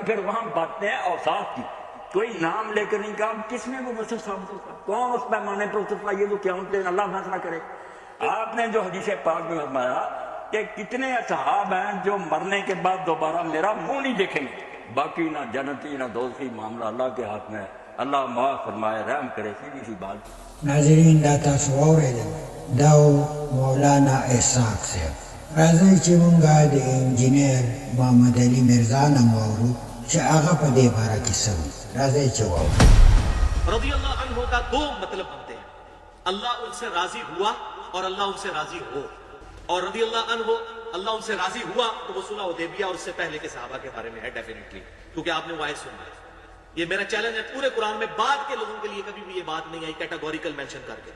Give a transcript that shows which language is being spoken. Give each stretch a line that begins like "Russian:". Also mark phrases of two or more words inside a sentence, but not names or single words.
Urdu: پھر وہاں باتیں ہیں اوصاف کی، کوئی نام لے کر نہیں کہا کس میں وہ وصف ثابت ہوتا، کون اس پیمانے پر اترتا، یہ تو قیامت کے دن اللہ فیصلہ کرے. آپ نے جو حدیث پاک میں فرمایا کہ کتنے اصحاب ہیں جو مرنے کے بعد دوبارہ میرا منہ نہیں دیکھیں گے، باقی نہ جنتی نہ دوزخی، معاملہ اللہ کے ہاتھ میں ہے. اللہ معاف فرمائے، رحم کرے. سیدھی سی بات. ناظرین،
Pashto: دا تاسو واورېدل، دا مولانا اسحاق صاحب. راځئ چې مونږ د انجینر محمد علي مرزا نه واورو چې هغه په دې باره کې څه وایي. راځئ چې واورو.
Arabic: رضی اللہ عنہ
Urdu: کا 2 مطلب بنتے ہیں، اللہ ان سے راضی ہوا اور اللہ ان سے راضی ہو. اور
Arabic: رضی اللہ عنہ
Urdu: اللہ ان سے راضی ہوا تو وہ صلح حدیبیہ اور اس سے پہلے کے صحابہ کے بارے میں ہے ڈیفینیٹلی، کیونکہ آپ نے وہ آیت سنا ہے. یہ میرا چیلنج ہے، پورے قرآن میں بعد کے لوگوں کے لیے کبھی بھی یہ بات نہیں آئی
English: categorical mention
Urdu: کر کے.